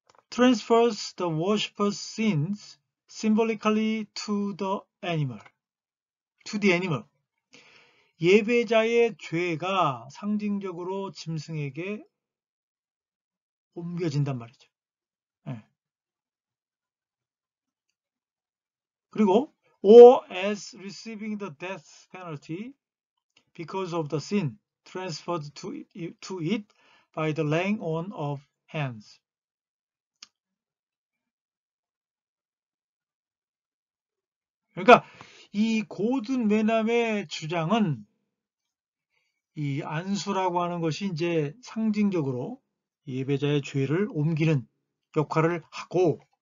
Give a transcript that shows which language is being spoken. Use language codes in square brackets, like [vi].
[en] Transfers the worshipper's sins symbolically to the animal. [ko] 예배자의 죄가 상징적으로 짐승에게 옮겨진단 말이죠. 그리고 [en] or as receiving the death penalty because of the sin transferred to it by the laying on of hands. [ko] 그러니까 이 고든 웨남의 주장은 이 안수라고 하는 것이 이제 상징적으로 예배자의 죄를 옮기는 역할을 하고